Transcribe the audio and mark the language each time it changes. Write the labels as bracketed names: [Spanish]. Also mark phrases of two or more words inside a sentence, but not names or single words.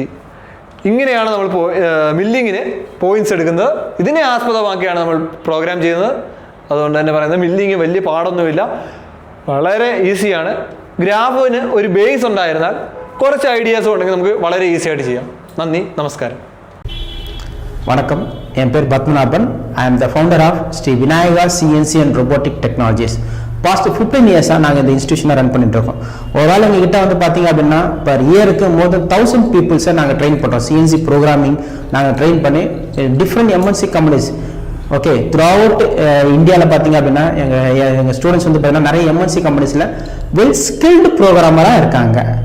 [Malayalam] ഇങ്ങനെയാണ് നമ്മൾ മില്ലിങ്ങിന് പോയിന്റ്സ് എടുക്കുന്നത്. ഇതിനെ ആസ്പദമാക്കിയാണ് നമ്മൾ പ്രോഗ്രാം ചെയ്യുന്നത്. അതുകൊണ്ട് തന്നെ പറയുന്നത് മില്ലിങ് വലിയ പാടൊന്നുമില്ല, വളരെ ഈസിയാണ്. ഗ്രാഫിന് ഒരു ബേസ് ഉണ്ടായിരുന്നാൽ കുറച്ച് ഐഡിയാസും ഉണ്ടെങ്കിൽ നമുക്ക് വളരെ ഈസി ആയിട്ട് ചെയ്യാം. നന്ദി, നമസ്കാരം. [Tamil] வணக்கம், என் பேர் பத்மநாபன். [English] I am the founder of Sri Vinayaka CNC and Robotic Technologies. past 15 years [Tamil] நாங்கள் இந்த இன்ஸ்டியூஷனை ரன் பண்ணிட்டு இருக்கோம். ஒருவேளை எங்ககிட்ட வந்து பார்த்தீங்க அப்படின்னா [English] per year more than 1000 peoples [Tamil] நாங்கள் ட்ரெயின் பண்ணுறோம். [English] CNC programming [Tamil] நாங்கள் ட்ரெயின் பண்ணி [English] different MNC companies okay through out [Tamil] இந்தியாவில் பார்த்தீங்க அப்படின்னா எங்கள் ஸ்டூடெண்ட்ஸ் வந்து பார்த்தீங்கன்னா நிறைய [English] MNC companies well skilled programmer [Tamil] இருக்காங்க.